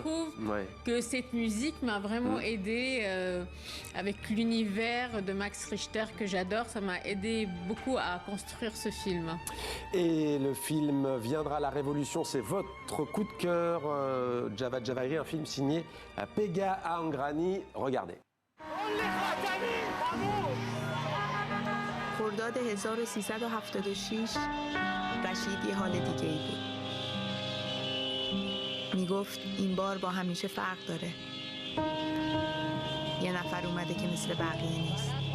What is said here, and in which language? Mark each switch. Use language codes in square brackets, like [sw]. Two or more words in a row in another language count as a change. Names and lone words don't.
[fr] trouve que cette musique m'a vraiment aidé avec l'univers de Max Richter que j'adore. Ça m'a aidé beaucoup à construire ce film. Et le film Viendra la Révolution, c'est votre coup de cœur, Javad Javairi, un film signé Pegah Angrani. Regardez. [fa] خرداد 1376 رشید یه حال دیگه ای بود. میگفت این بار با همیشه فرق داره. یه نفر اومده که مثل بقیه نیست.